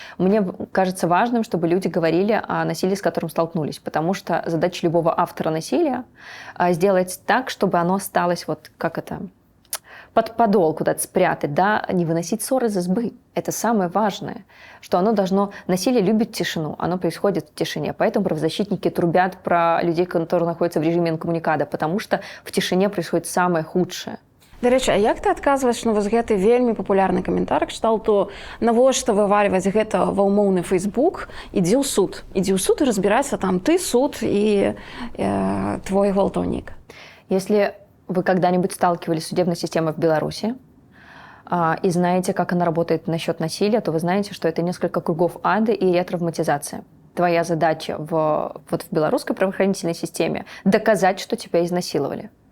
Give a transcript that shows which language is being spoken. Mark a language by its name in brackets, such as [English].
[Russian] Мне кажется важным, чтобы люди говорили о насилии, с которым столкнулись, потому что задача любого автора насилия сделать так, чтобы оно осталось под подол куда-то спрятать, да, не выносить ссоры из избы. Это самое важное, что насилие любит тишину, оно происходит в тишине. Поэтому правозащитники трубят про людей, которые находятся в режиме инкоммуникада, потому что в тишине происходит самое худшее. [Belarusian] До речі, а як ты адказваеш на вось гэты вельмі папулярны каментар кшталту, навошта вывальваць гэта ва ўмоўны Фейсбук, ідзі ў суд і разбірайся там ты, суд і твой гвалтоўнік. [Russian] Если вы когда-нибудь сталкивались с судебной системой в Беларуси и знаете, как она работает насчет насилия, то вы знаете, что это несколько кругов ада и ретравматизация. Твоя задача в белорусской правоохранительной системе доказать, что тебя изнасиловали.